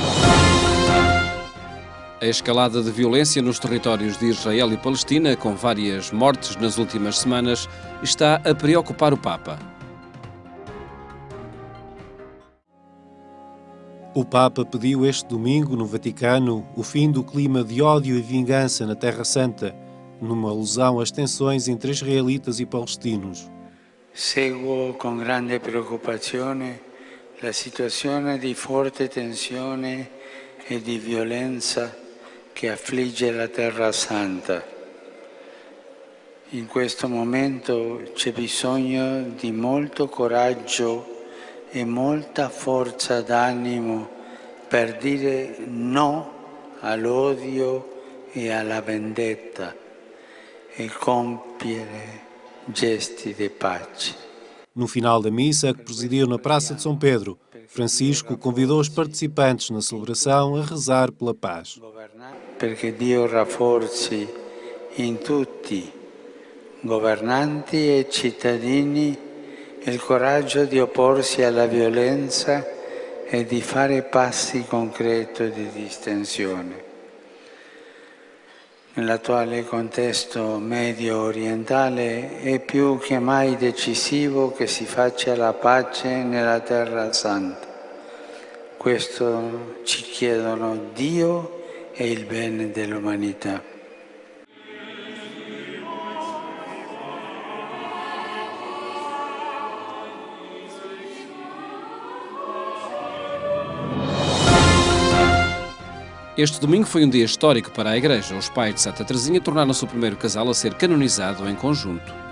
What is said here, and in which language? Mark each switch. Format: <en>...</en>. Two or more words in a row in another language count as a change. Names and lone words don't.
<pt>A escalada de violência nos territórios de Israel e Palestina, com várias mortes nas últimas semanas, está a preocupar o Papa. O Papa pediu este domingo, no Vaticano, o fim do clima de ódio e vingança na Terra Santa, numa alusão às tensões entre israelitas e palestinos.</pt> <it>Seguo com grande preoccupazione la situazione di forte tensione e di violenza che affligge la Terra Santa. In questo momento c'è bisogno di molto coraggio e molta forza d'animo per dire no all'odio e alla vendetta e compiere gesti di pace.</it> <pt>No final da missa, que presidiu na Praça de São Pedro, Francisco convidou os participantes na celebração a rezar pela paz.</pt> <it>Perché Dio rafforzi in tutti, governanti e cittadini, il coraggio di opporsi alla violenza e di fare passi concreti di distensione. Nell'attuale contesto medio orientale è più che mai decisivo che si faccia la pace nella Terra Santa. Questo ci chiedono Dio e il bene dell'umanità.</it> <pt>Este domingo foi um dia histórico para a Igreja. Os pais de Santa Teresinha tornaram-se o primeiro casal a ser canonizado em conjunto.</pt>